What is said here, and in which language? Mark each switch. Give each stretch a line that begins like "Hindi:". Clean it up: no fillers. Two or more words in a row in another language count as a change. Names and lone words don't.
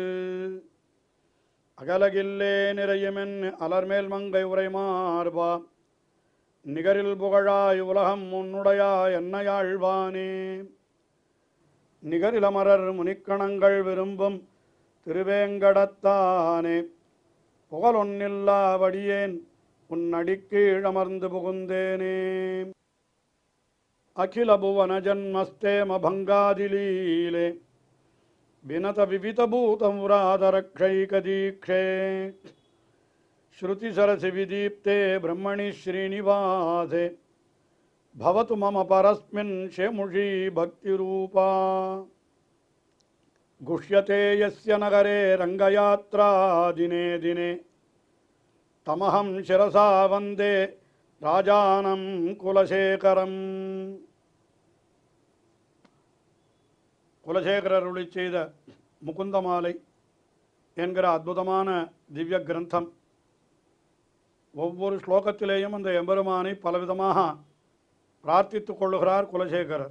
Tamil: அகலகில்லே நிறையுமென் அலர்மேல் மங்கை உரைமார்பா நிகரில் புகழாய் உலகம் உன்னுடையா என்னையாழ்வானே நிகரிலமரர் முனிக்கணங்கள் விரும்பும் திருவேங்கடத்தானே புகழொன்னில்லாவடியேன் உன் அடிக்கீழமர்ந்து புகுந்தேனே
Sanskrit: अखिल भुवन जन्मस्थेम भङ्गादिलीले विनत विविधभूतव्रातरक्षैकदीक्षे श्रुतिशिरसि विदीप्ते ब्रह्मणि श्रीनिवासे भवतु मम परस्मिन् शेमुषी भक्तिरूपा गुह्यते यस्य नगरे रङ्गयात्रा दिने दिने तमहं शिरसा वन्दे राजानं कुलशेखरम्
Tamil: குலசேகரர் அருளிச் செய்த முகுந்தமாலை என்கிற அற்புதமான திவ்ய கிரந்தம். ஒவ்வொரு ஸ்லோகத்திலேயும் அந்த எம்பெருமானை பலவிதமாக பிரார்த்தித்துக் கொள்ளுகிறார் குலசேகரர்.